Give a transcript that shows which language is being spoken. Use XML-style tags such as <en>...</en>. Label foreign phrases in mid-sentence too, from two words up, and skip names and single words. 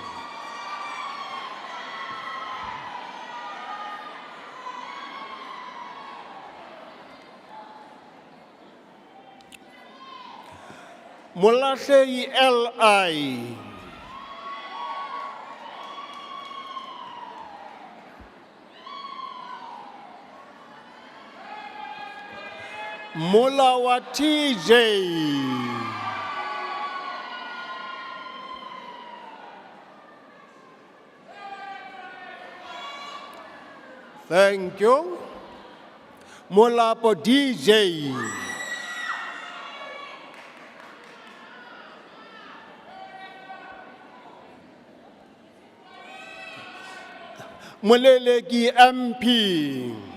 <en>Molahlei LI. Molawa TJ. Thank you. Molapo DJ. Moleleki MP.</en>